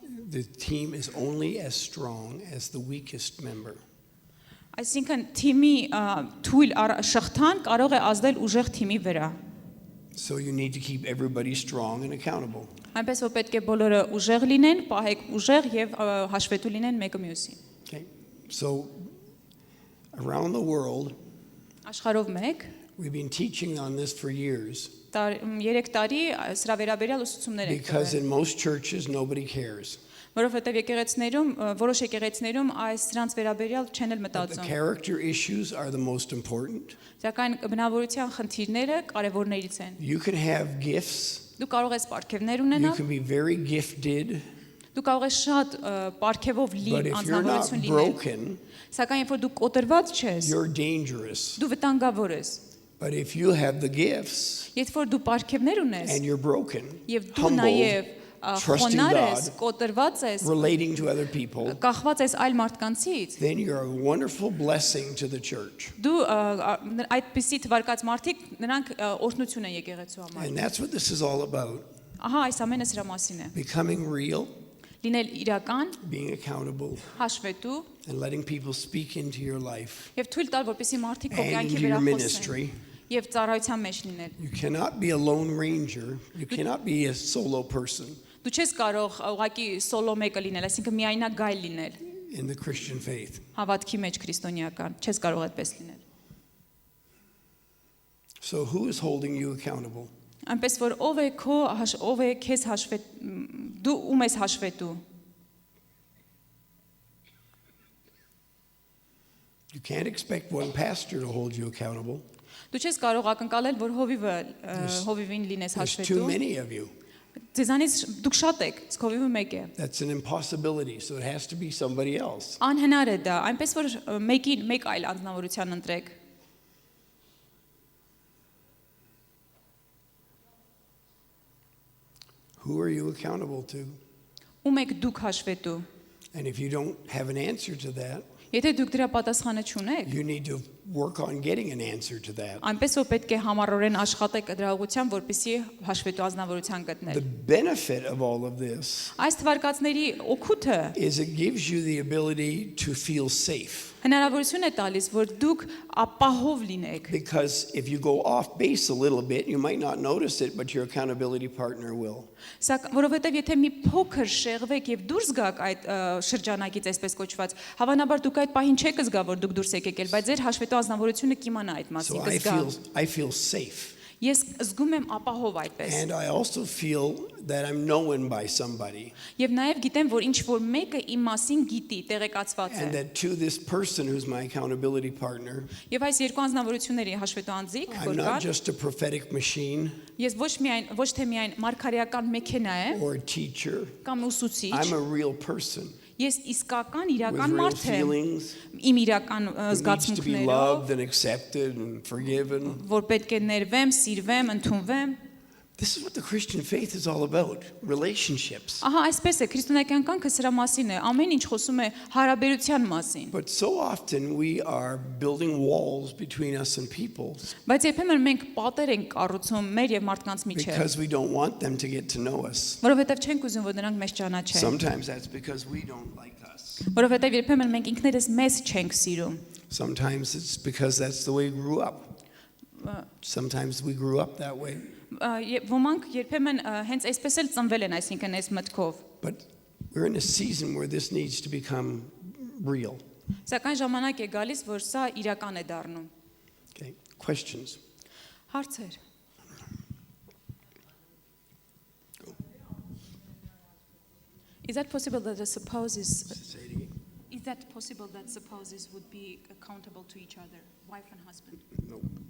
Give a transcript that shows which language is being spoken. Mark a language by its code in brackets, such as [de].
[en] The team is only as strong as the weakest member. [hy] այսինքն թիմի թույլ շղթան կարող է ազդել ուժեղ թիմի վրա։ [en] So you need to keep everybody strong and accountable. [hy] Այնպես որ պետք է բոլորը ուժեղ լինեն, պահեք ուժեղ եւ հաշվետու լինեն մեկը մյուսին։ [en] Okay? So around the world, [hy] Աշխարհով մեկ [en] we've been teaching on this for years. [hy] 3 տարի սրա վերաբերյալ ուսուցումներ են [en] Because [hy] տվել։ [en] in most churches, nobody cares. [hy] Որովհետև եկեղեցիներում որոշ եկեղեցիներում այս դրանց վերաբերյալ չեն էլ [en] The [hy] մտածում։ [en] character issues are the most important. [hy] Սակայն բնավորության խնդիրները կարևորներից են։ [en] You can have gifts. [hy] Դու կարող ես պարգևներ [en] You [hy] ունենալ, [en] can be very gifted. [hy] դու կարող ես շատ պարգևով լի [en] But if you're not [hy] անձնավորություն լինել, [en] broken, [hy] սակայն երբ որ դու կոտրված չես, [en] you're dangerous. [hy] դու վտանգավոր ես։ [en] But if you have the gifts [hy] Երբ որ դու պարգևներ ունես, [en] and you're broken, [hy] եւ դու [en] humbled, [hy] նաեւ [en] trusting [hy] խոնար ես, [en] God, [hy] կոտրված ես, [en] relating to other people, [hy] կախված ես այլ մարդկանցից, [en] then you're a wonderful blessing to the church. [hy] դու այդպիսի թվարկած մարդիկ նրանք օրհնություն են եկեղեցու համար։ [en] And that's what this is all about. [hy] Ահա այս ամենը սրա մասին է։ [en] Becoming real, [hy] Լինել իրական, [en] being accountable, [hy] հաշվետու [en] and letting people speak into your life [hy] եւ թույլ տալ, որպեսզի մարդիկ քո [en] and [hy] կյանքի [en] into your [hy] վրա խոսեն [en] ministry. [hy] եւ ծառայության մեջ լինել։ [en] You cannot be a lone ranger. You cannot be a solo person [hy] Դու չես կարող ուղղակի սոլո մեկը լինել, այսինքն միայնակ գայլ լինել [en] in the Christian faith. [hy] հավատքի մեջ քրիստոնեական, չես կարող այդպես լինել։ [en] So who is holding you accountable? [hy] Այնպես որ ով է քեզ հաշվետ դու ում ես հաշվետու։ [en] You can't expect one pastor to hold you accountable. [hy] Դու չես կարող ակնկալել, որ հովիվին լինես [en] There's too [hy] հաշվետու։ [en] many of you. [hy] Ձեզանից դուք շատ եք, իսկ հովիվը մեկ է։ [en] That's an impossibility, so it has to be somebody else. [hy] Անհնար է դա, այնպես որ մեկ այլ անձնավորության ընտրեք։ [en] Who are you accountable to? [hy] Ում եք դուք հաշվետու։ [en] And if you don't have an answer to that, [hy] Եթե դուք դրա պատասխանը չունեք, [en] you need to work on getting an answer to that. [hy] այնպես որ պետք է համառորեն աշխատեք դրա ուղղությամբ, որպեսզի հաշվետու անձնավորության [en] The [hy] գտնել։ [en] benefit of all of this [hy] Այս թվարկածների օգուտը [en] is it gives you the ability to feel safe. [hy] հնարավորություն է տալիս, որ դուք ապահով լինեք։ [en] Because if you go off base a little bit, you might not notice it, but your accountability partner will. [hy] Որովհետև եթե մի փոքր շեղվեք եւ դուրս գաք այդ շրջանակից, այսպես կոչված, հավանաբար դուք այդ պահին չեք զգա, որ դուք դուրս եք եկել, բայց ձեր հաշվետու անձնավորությունը կիմանա այդ [en] So [hy] մասին, կզգա։ [en] I feel safe. [hy] Ես զգում եմ ապահով այդպես։ [en] And I also feel that I'm known by somebody. [hy] Եվ նաև գիտեմ, որ ինչ որ մեկը իմ մասին գիտի, տեղեկացված է։ [en] And that to this person who's my accountability partner, [hy] Եվ այս երկու անձնավորությունների հաշվետու անձիկ, [en] I'm [hy] որ [en] not [hy] կան, [en] just a prophetic machine [hy] ես ոչ թե միայն մարգարեական մեքենա եմ [en] or a teacher. [hy] կամ ուսուցիչ, [en] I'm a real person [hy] ես իսկական [en] with [hy] իրական [en] real [hy] մարդ եմ, [en] feelings, [hy] իմ իրական [en] who needs to be [hy] զգացմունքներով, [en] loved and accepted and forgiven. [hy] որ պետք է ներվեմ, սիրվեմ, ընդունվեմ։ [en] This is what the Christian faith is all about, relationships. [hy] Ահա այսպես է, քրիստոնեական կյանքը սրա մասին է, ամեն ինչ խոսում է հարաբերության մասին։ [en] But so often we are building walls between us and people [hy] Բայց երբեմն մենք պատեր ենք կառուցում մեր եւ մարդկանց միջեւ, [en] because we don't want them to get to know us. [hy] որովհետեւ չենք ուզում, որ նրանք մեզ ճանաչեն։ [en] Sometimes that's because we don't like us. [hy] Որովհետեւ երբեմն մենք ինքներս մեզ չենք սիրում։ [en] Sometimes it's because that's the way we grew up. Sometimes we grew up that way. [hy] Ոմանք երբեմն հենց այսպես էլ ծնվել են, այսինքն այս մտքով։ [en] But we're in a season where this needs to become real. [hy] Սակայն ժամանակ է գալիս, որ սա իրական է դառնում։ [en] Okay, questions? [hy] Հարցեր։ [en] Is that possible that the spouses Say it again. Is that possible that spouses would be accountable to each other, wife and husband? No.